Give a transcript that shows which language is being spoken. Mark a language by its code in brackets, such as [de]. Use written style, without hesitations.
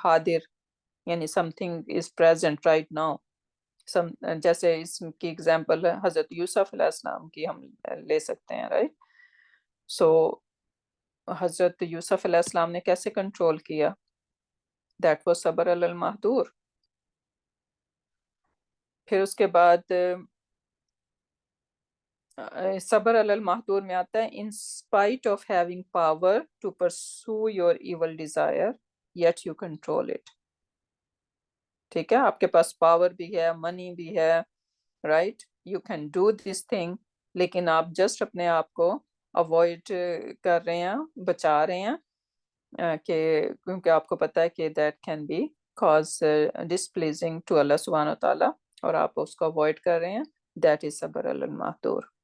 [ur] حاضر یعنی some thing is present right now. جیسے اس کی اگزامپل حضرت یوسف علیہ السلام کی ہم لے سکتے ہیں, رائٹ. سو حضرت یوسف علیہ السلام نے کیسے کنٹرول کیا, دیٹ واز صبر علی المحدور. پھر اس کے بعد صبر علی المحدور میں آتا ہے [en] in spite of having power to pursue your evil desire yet you control it. [ur] ٹھیک ہے, آپ کے پاس پاور بھی ہے, منی بھی ہے, right, [en] you can do this thing, [ur] لیکن آپ جسٹ اپنے آپ کو اوائڈ کر رہے ہیں, بچا رہے ہیں کہ کیونکہ آپ کو پتہ ہے کہ that can be cause displeasing to اللہ سبحانہ وتعالیٰ, اور آپ اس کو اوائڈ کر رہے ہیں, دیٹ از صبر علی المحدور.